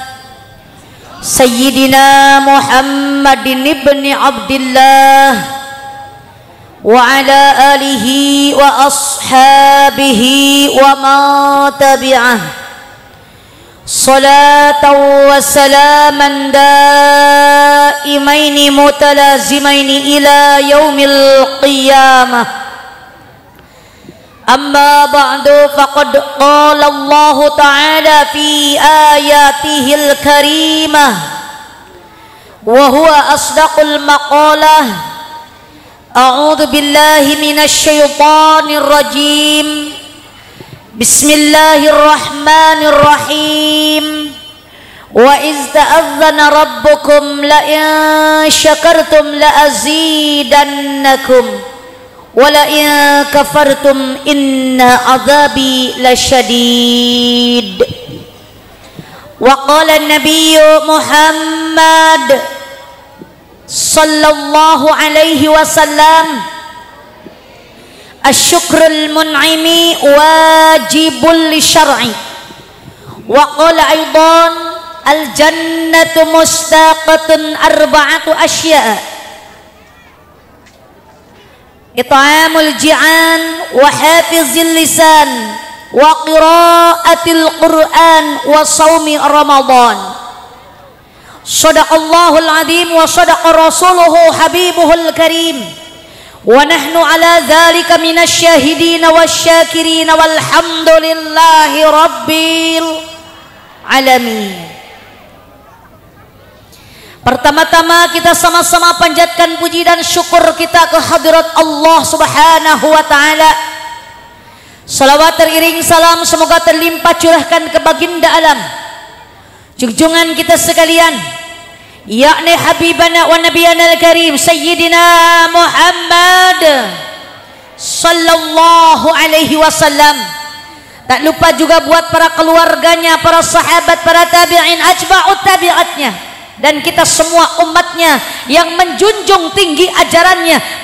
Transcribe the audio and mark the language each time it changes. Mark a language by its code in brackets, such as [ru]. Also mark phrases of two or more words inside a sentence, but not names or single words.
[ar] سيدنا محمد ابن عبد الله وعلى آله وأصحابه ومن تبعه صلاة وسلاما دائمين متلازمين إلى يوم القيامة. أما بعد فقد قال الله تعالى في آياته الكريمة وهو أصدق المقالة. أعوذ بالله من الشيطان الرجيم. Bismillahirrahmanirrahim. وإذ تأذن ربكم لئن شكرتم لأزيدنكم ولئن كفرتم إن عذابي لشديد. وقال النبي محمد صلى الله عليه وسلم, شكر المنعم واجب للشرع. وقال أيضا الجنة مشتاقة أربعة أشياء إطعام الجائع وحافظ اللسان وقراءة القرآن وصوم رمضان. صدق الله العظيم وصدق رسوله حبيبه الكريم ونحن على ذلك من الشاهدين والشاكرين والحمد لله رب العالمين. [id] Pertama-tama kita sama-sama panjatkan puji dan syukur kita ke hadirat [ar] الله سبحانه وتعالى. [id] Salawat teriring salam semoga terlimpah curahkan ke baginda alam, junjungan kita sekalian, yakni [ar] حبيبنا ونبينا الكريم سيدنا محمد صلى الله عليه وسلم. [id] Tak lupa juga buat para keluarganya, para sahabat, para tabi'in, atba'ut tabi'atnya, dan kita semua umatnya yang menjunjung tinggi ajarannya.